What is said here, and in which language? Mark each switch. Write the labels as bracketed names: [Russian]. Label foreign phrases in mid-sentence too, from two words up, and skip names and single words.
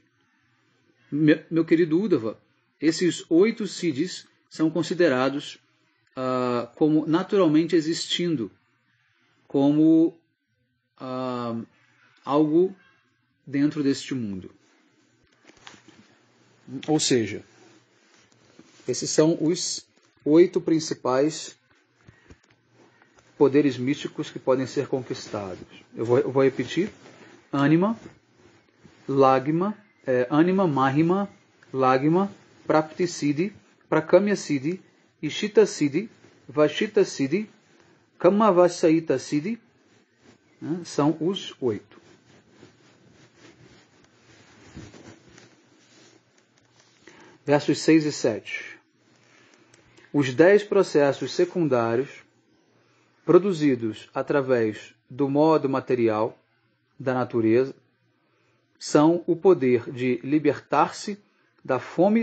[Portuguese] Meu querido Uddhava, esses 8 siddhis são considerados como naturalmente existindo, como algo dentro deste mundo. Ou seja, esses são os 8 principais poderes místicos que podem ser conquistados. Eu vou repetir. Anima, Mahima, Lagma, Prapti-siddhi, Prakamya-siddhi, Ishita-siddhi, Vashita-siddhi, Kamavasayita-siddhi, são os 8. Versos 6 e 7. Os 10 processos secundários produzidos através do modo material da natureza são o poder de libertar-se da fome e